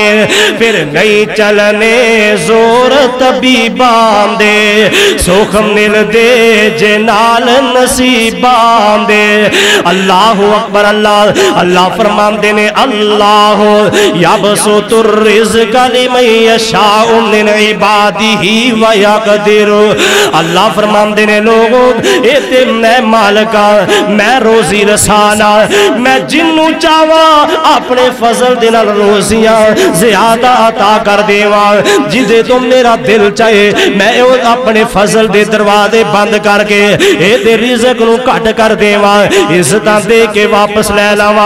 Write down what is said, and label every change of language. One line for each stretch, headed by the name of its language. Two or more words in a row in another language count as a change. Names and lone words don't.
Punjabi: ਫਿਰ ਨਹੀਂ ਚੱਲਣੇ ਜ਼ੋਰ ਤਬੀਬਾਂ ਦੇ, ਸੁੱਖ ਮਿਲਦੇ ਜੇ ਨਾਲ ਨਸੀਬਾਂ ਦੇ।
Arabic: الله أكبر۔ الله الله
Punjabi: ਫ਼ਰਮਾਤੇ ਨੇ,
Arabic: الله يبسط الرزق لمن يشاء من عباده ويقدر.
Punjabi: ਅੱਲਾਹ ਫ਼ਰਮਾਤੇ ਨੇ, ਲੋਕੋ ਏ ਤੇ ਮੈਂ ਮਾਲਿਕ ਆਂ, ਮੈਂ ਰੋਜ਼ੀ ਰਸਾਂ ਆਂ, ਮੈਂ ਜਿਨੂੰ ਚਾਹਵਾਂ ਆਪਣੇ ਫ਼ਜ਼ਲ ਦੇ ਨਾਲ ਰੋਜ਼ੀਆਂ ਜ਼ਿਆਦਾ ਅਤਾ ਕਰ ਦੇਵਾਂ। ਜਿਦੇ ਤੋ ਮੇਰਾ ਦਿਲ ਚਾਹੇ ਮੈਂ ਆਪਣੇ ਫ਼ਜ਼ਲ ਦੇ ਦਰਵਾਜ਼ੇ ਬੰਦ ਕਰਕੇ ਏਦੇ ਰਿਜ਼ਕ ਨੂੰ ਘੱਟ ਕਰ ਦੇਵਾਂ, ਇੱਜ਼ਤਾਂ ਦੇ ਕੇ ਵਾਪਸ ਲੈ ਲਵਾਂ।